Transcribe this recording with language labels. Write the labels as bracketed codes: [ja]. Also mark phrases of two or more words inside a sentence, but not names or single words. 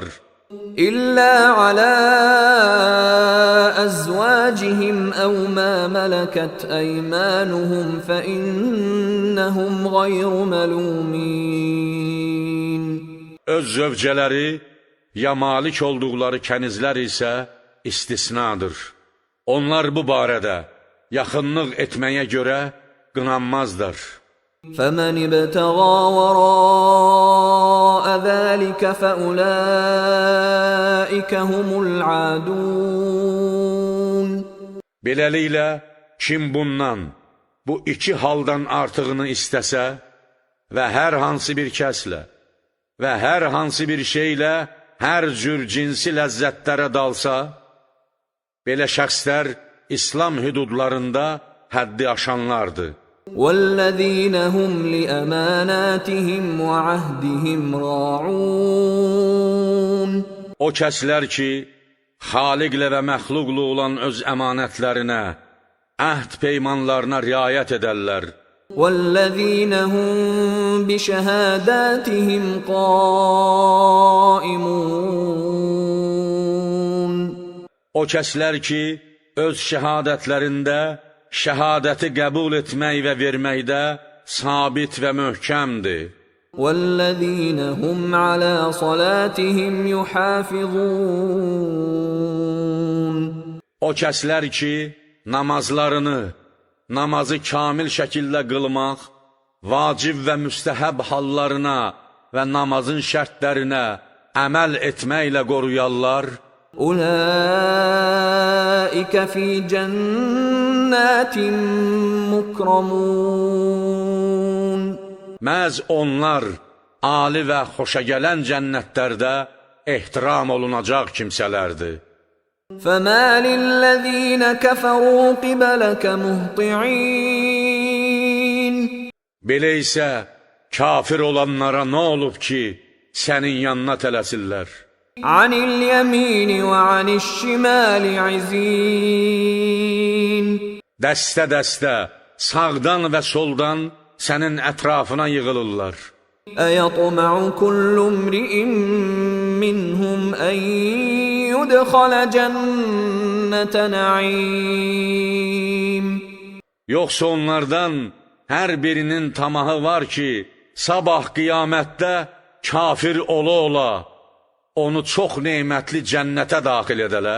[ar] إِلَّا عَلَى أَزْوَاجِهِمْ أَوْ مَا مَلَكَتْ أَيْمَانُهُمْ فَإِنَّهُمْ غَيْرُ مَلُومِينَ [az] Öz zövcələri, ya malik olduqları kənizlər isə istisnadır. Onlar bu barədə yaxınlıq etməyə görə qınanmazlar. [ar] فَمَنِ ابْتَغَى وَرَاءَ ذَلِكَ فَأُولَٰئِكَ هُمُ الْعَادُونَ [az] Beləliklə, kim bundan, bu iki haldan artığını istəsə və hər hansı bir kəslə və hər hansı bir şeylə hər cür cinsi ləzzətlərə dalsa, belə şəxslər İslam hüdudlarında həddi aşanlardır. [ar] وَالَّذِينَ هُمْ لِأَمَانَاتِهِمْ وَعَهْدِهِمْ رَاعُونَ [az] O kəslər ki, xaliqlə və məxluqlu olan öz əmanətlərinə, əhd peymanlarına riayət edərlər. [ar] وَالَّذِينَ هُمْ بِشَهَادَاتِهِمْ قَائِمُونَ [az] O kəslər ki, öz şəhadətlərində şəhadəti qəbul etmək və verməkdə sabit və möhkəmdir. [ar] وَالَّذِينَ هُمْ عَلَى صَلَاتِهِمْ يُحَافِظُونَ [az] O kəslər ki, namazlarını, namazı kamil şəkildə qılmaq, vacib və müstəhəb hallarına və namazın şərtlərinə əməl etməklə qoruyarlar, [ar] أُولَٰئِكَ فِي جَنَّاتٍ مُكْرَمُونَ [az] məhz onlar ali və xoşagələn cənnətlərdə ehtiram olunacaq kimsələrdir. [ar] فَمَالِ الَّذِينَ كَفَرُوا قِبَلَكَ مُهْطِعِينَ [az] Belə isə kafir olanlara nə olub ki, sənin yanına tələsirlər? [ar] عَنِ الْيَمِينِ وَعَنِ الشِّمَالِ عِزِينَ [az] Dəstə-dəstə, sağdan və soldan sənin ətrafına yığılırlar. [ar] أيطمع كل امرئ منهم أن يدخل جنة نعيم [az] Yoxsa onlardan hər birinin tamahı var ki, sabah qiyamətdə kafir ola-ola onu çox neymətli cənnətə daxil edələr.